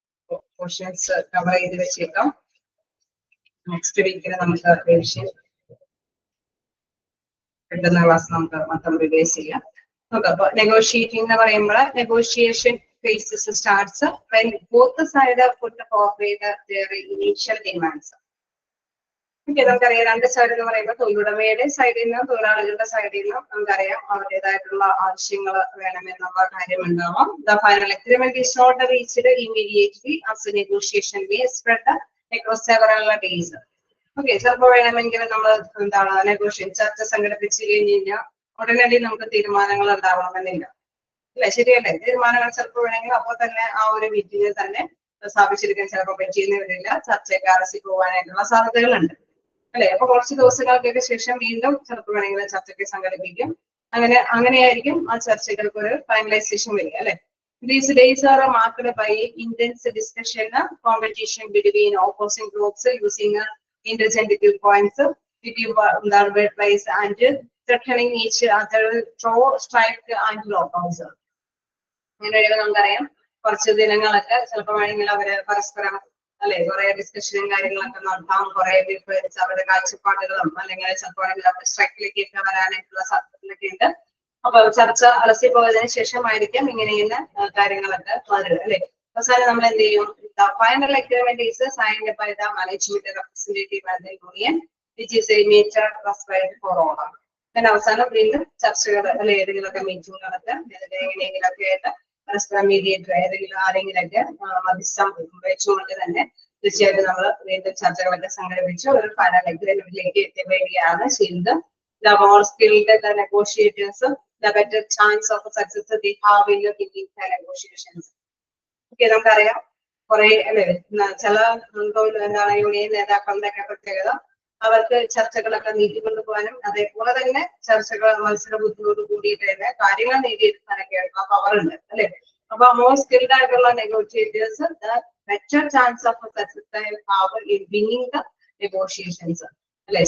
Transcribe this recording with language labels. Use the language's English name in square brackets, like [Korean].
[Malayalam] Questions cover ചെയ്ത് വെച്ചേക്കാം. Next വീക്കിൽ നമുക്ക് റിവിഷൻ കിട്ടുന്ന ക്ലാസ് നമുക്ക് മൊത്തം റിവൈസ് ചെയ്യാം. നോക്കാം. അപ്പൊ നെഗോഷിയേറ്റിംഗ് എന്ന് പറയുമ്പോൾ [English] Negotiation phases starts when both the sides put forward their initial demands. [Malayalam] നമുക്കറിയാം രണ്ട് സൈഡ് എന്ന് പറയുമ്പോൾ തൊഴിലുടമയുടെ സൈഡിൽ നിന്നും തൊഴിലാളികളുടെ സൈഡിൽ നിന്നും നമുക്കറിയാം അവരുടേതായിട്ടുള്ള ആവശ്യങ്ങൾ വേണമെന്നുള്ള കാര്യം ഉണ്ടാവാം. [English] The final agreement is not reached immediately as the negotiation may spread across several days. [Malayalam] Okay, ചിലപ്പോൾ വേണമെങ്കിൽ നമ്മൾ എന്താണ് നെഗോഷിയേഷൻ ചർച്ച സംഘടിപ്പിച്ചു കഴിഞ്ഞ് കഴിഞ്ഞാൽ ഉടനടി നമുക്ക് തീരുമാനങ്ങൾ ഉണ്ടാവണമെന്നില്ല, അല്ലെ? ശരിയല്ലേ? തീരുമാനങ്ങൾ ചിലപ്പോൾ വേണമെങ്കിൽ അപ്പോൾ തന്നെ ആ ഒരു മീറ്റിംഗിൽ തന്നെ സ്ഥാപിച്ചെടുക്കാൻ ചിലപ്പോൾ പറ്റിയെന്ന് വരില്ല, ചർച്ചയ്ക്ക് അലസി പോകാനായിട്ടുള്ള സാധ്യതകളുണ്ട്, അല്ലെ? അപ്പൊ കുറച്ച് ദിവസങ്ങൾക്കൊക്കെ ശേഷം വീണ്ടും ചിലപ്പോൾ വേണമെങ്കിൽ ചർച്ചയ്ക്ക് സംഘടിപ്പിക്കും. അങ്ങനെയായിരിക്കും ആ ചർച്ചകൾക്ക് ഒരു ഫൈനലൈസേഷൻ വരിക, അല്ലെ? [English] These days are marked by intense discussion, competition between opposing groups using interchangeable points, workplace and threatening each other through strike and lockouts. [Malayalam] അങ്ങനെ നമുക്കറിയാം കുറച്ച് ദിനങ്ങളൊക്കെ ചിലപ്പോൾ വേണമെങ്കിൽ അവര് പരസ്പരം അല്ലെ കുറെ ഡിസ്കഷനും കാര്യങ്ങളൊക്കെ നടത്താം, കുറെ ഡിഫറൻസ് അവരുടെ കാഴ്ചപ്പാടുകളും അല്ലെങ്കിൽ ചിലപ്പോൾ സ്ട്രൈക്കിലേക്കൊക്കെ വരാനായിട്ടുള്ള സാധ്യതകളൊക്കെ ഉണ്ട്. അപ്പൊ ചർച്ച അലസി പോയതിനു ശേഷമായിരിക്കും ഇങ്ങനെയുള്ള കാര്യങ്ങളൊക്കെ വരുന്നത്, അല്ലെ? അവസാനം നമ്മൾ എന്ത് ചെയ്യും? [English] Final agreement is signed by the management representative and the union which is a major respect for all. [Malayalam] പിന്നെ അവസാനം വീണ്ടും ചർച്ചകൾ അല്ലെ ഏതെങ്കിലുമൊക്കെ മീറ്റിങ്ങുകളൊക്കെ എങ്ങനെയെങ്കിലൊക്കെ ആയിട്ട് പരസ്പരം മീഡിയേറ്റർ ഏതെങ്കിലും ആരെങ്കിലൊക്കെ മധ്യസ്ഥം വെച്ചുകൊണ്ട് തന്നെ തീർച്ചയായിട്ടും നമ്മൾ വീണ്ടും ചർച്ചകളൊക്കെ സംഘടിപ്പിച്ച് ഒരു ഫൈനൽ അഗ്രിമെന്റിലേക്ക് എത്തിപ്പെടുകയാണ് ചെയ്യുന്നത്. [English] The more skilled the negotiators, the better chance of success they have in taking the negotiations. [Malayalam] Okay, നമുക്കറിയാം കുറെ അല്ലെ ചില എന്താണ് യൂണിയൻ നേതാക്കളുടെ ഒക്കെ പ്രത്യേകത അവർക്ക് ചർച്ചകളൊക്കെ നീട്ടിക്കൊണ്ടുപോകാനും അതേപോലെ തന്നെ ചർച്ചകൾ മത്സര ബുദ്ധിയോട് കൂടിയിട്ട് തന്നെ കാര്യങ്ങൾ നേടിയെടുക്കാനൊക്കെ ആ പവർ ഉണ്ട്, അല്ലെ? [English] അപ്പൊ more skilled ആയിട്ടുള്ള negotiators the better chance of success have in winning the negotiations, അല്ലെ?